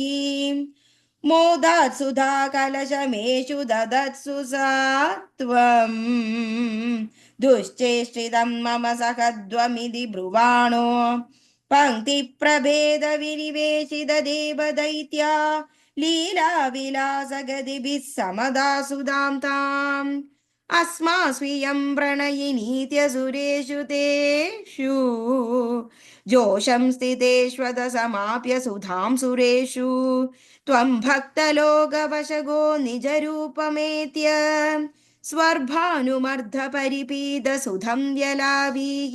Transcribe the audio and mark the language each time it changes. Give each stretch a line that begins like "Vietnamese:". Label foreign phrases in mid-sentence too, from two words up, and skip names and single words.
Sanskrit: മോദാത്സുധാ കലശമേഷു ദദത്സു സാ ത്വം ദുശ്ചേഷ്ടിതം മമ സഹധ്വമിതി ബ്രുവാണോ പംക്തിപ്രഭേദ വിനിവേശിത ദേവദൈത്യാ ലീലാവിലാസഗതിഭിः സമദാസുതാം താം. अस्मास्वियं प्रणयिनीत्यसुरेषु तेषु जोषं स्थितेष्वत समाप्य सुधां सुरेषु त्वं भक्तलोकवशगो निजरूपमेत्य स्वर्भानुमर्धपरिपीतसुधं व्यलावीः.